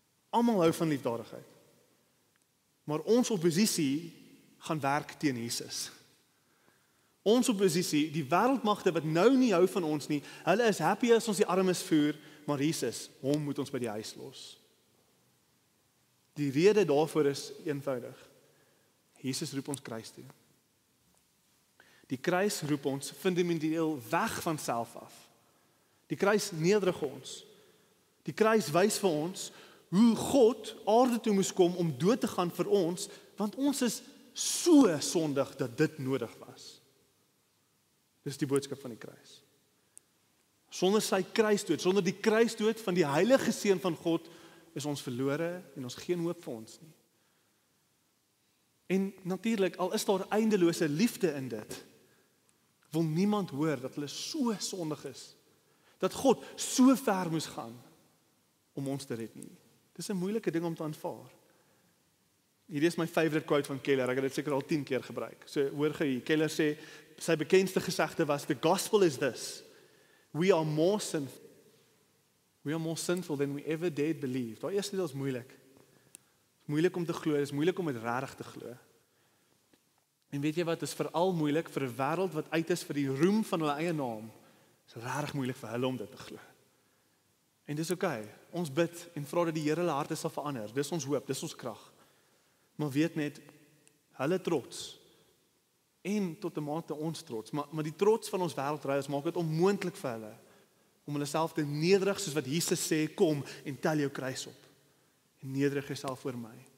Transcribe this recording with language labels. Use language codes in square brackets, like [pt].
[af] Almal hou van liefdadigheid. Maar ons oppositie gaan werk teen Jesus. Ons oppositie, die wêreldmagte wat nou nie hou van ons nie, hulle is happy as ons die armes voer, maar Jesus, hom moet ons by die huis los. Die rede daarvoor is eenvoudig. Jesus roep ons kruis toe. Die kruis roep ons fundamenteel weg van self af. Die kruis nederig ons. Die kruis wys vir ons hoe God aarde toe moes kom om dood te gaan vir ons, want ons is so sondig dat dit nodig was. Dis die boodskap van die kruis. Sonder sy kruisdood, sonder die kruisdood van die heilige seun van God, is ons verlore en ons geen hoop vir ons nie. En natuurlik, al is daar eindelose liefde in dit, wil niemand hoor dat hulle so sondig is, dat God so ver moes gaan om ons te red nie. Dis 'n moeilike ding om te aanvaar. Hierdie is my favorite quote van Keller, ek het dit seker al 10 keer gebruik. So hoor gee, Keller sê, sy bekendste gesegde was, [en] the gospel is this, we are more sinful than we ever dared believe. [af] Daai eerste deel is moeilik. Moeilik om te glo, dis moeilik om dit regtig te glo. En weet jy wat, is veral moeilik vir 'n wêreld wat uit is vir die roem van hulle eie naam. Is regtig moeilik vir hulle om dit te glo. En dis oké. Ons bid en vra dat die Here hulle harte sal verander. Dis ons hoop, dis ons krag. Maar weet net, hulle trots, en tot 'n mate ons trots, maar die trots van ons wêreldreiers maak dit onmoontlik vir hulle, om hulle self te nederig, soos wat Jesus sê, kom en tel jou kruis op, en nederig jouself voor my.